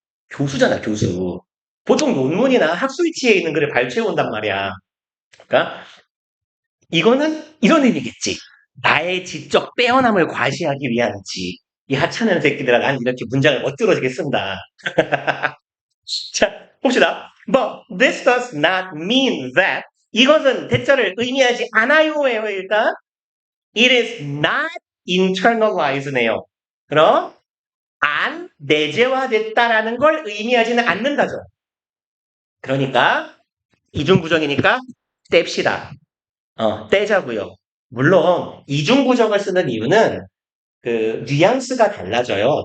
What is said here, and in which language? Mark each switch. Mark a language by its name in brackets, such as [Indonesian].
[Korean] 교수잖아, 교수. 보통 논문이나 학술지에 있는 글을 발췌해 온단 말이야. 그러니까 이거는 이런 의미겠지. 나의 지적 빼어남을 과시하기 위함이지. 이 하찮은 새끼들아, 난 이렇게 문장을 멋들어지게 쓴다. 자, 봅시다. [English] But this does not mean that [Korean] 이것은 대자를 의미하지 않아요예요, 일단. [English] It is not internalized네요. [Korean] 그럼 안 내재화됐다라는 걸 의미하지는 않는다죠. 그러니까 이중부정이니까 뗍시다. 떼자고요. 물론 이중부정을 쓰는 이유는 그 뉘앙스가 달라져요.